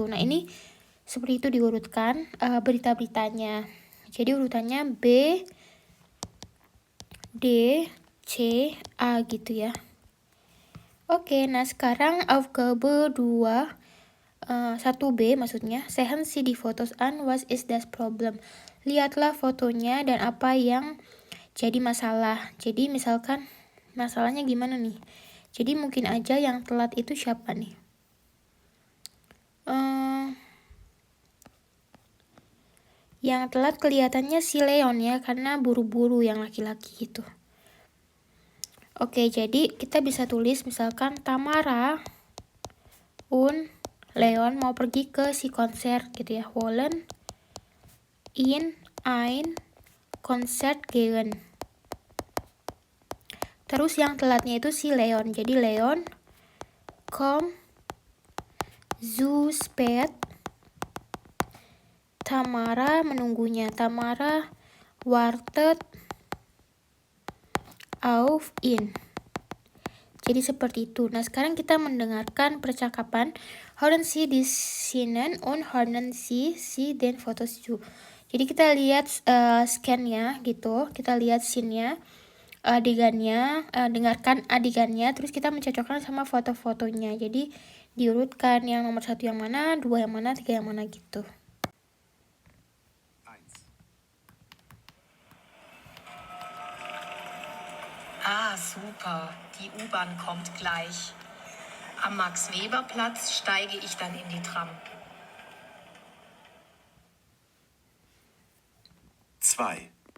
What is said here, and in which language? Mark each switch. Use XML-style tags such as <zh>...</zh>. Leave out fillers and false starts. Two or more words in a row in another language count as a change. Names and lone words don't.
<id>Nah ini seperti itu diurutkan berita-beritanya. Jadi urutannya B, D, C, A gitu ya. Oke, nah sekarang Aufgabe 2, 1B maksudnya,</id> <de>sehen Sie die Fotos an, was is das Problem?</de> <id>Lihatlah fotonya dan apa yang jadi masalah. Jadi misalkan masalahnya gimana nih? Jadi mungkin aja yang telat itu siapa nih? Yang telat kelihatannya si Leon ya, karena buru-buru yang laki-laki gitu. Oke, jadi kita bisa tulis misalkan Tamara und Leon mau pergi ke si konser gitu ya.</id> <de>Wollen in ein Konzert gehen.</de> <id>Terus yang telatnya itu si Leon.</id> <de>Jadi Leon kommt zu spät.</de> <id>Tamara menunggunya.</id> <de>Tamara wartet auf ihn.</de> <id>Jadi seperti itu. Nah, sekarang kita mendengarkan percakapan.</id> <de>Hören Sie die Szenen und hören Sie den Fotos zu.</de> <id>Jadi kita lihat scan-nya gitu. Kita lihat scene-nya, adegannya, dengarkan adegannya, terus kita mencocokkan sama foto-fotonya. Jadi diurutkan yang nomor 1 yang mana, 2 yang mana, 3 yang mana gitu. Ah, super.</id> <de>Die U-Bahn kommt gleich. Am Max-Weber-Platz steige ich dann in die Tram. 2.</de>